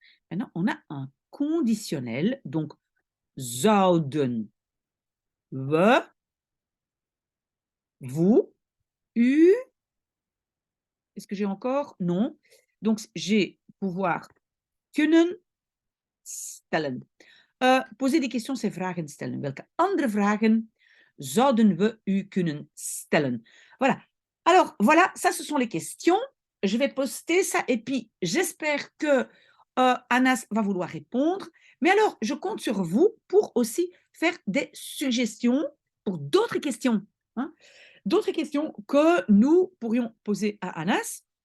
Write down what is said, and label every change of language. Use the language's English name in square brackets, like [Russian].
[French] Maintenant, on a un conditionnel, donc [Dutch] zouden we, [French] vous, u, est-ce que j'ai encore? Non. Donc, j'ai pouvoir [Dutch] kunnen stellen. [French] Poser des questions, c'est [Dutch] vragen stellen. Welke andere vragen zouden we u kunnen stellen? [French] Voilà. Alors, voilà, ça, ce sont les questions. Je vais poster ça et puis j'espère que Anas va vouloir répondre. Mais alors, je compte sur vous pour aussi faire des suggestions pour d'autres questions. Hein, d'autres questions que nous pourrions poser à Anas.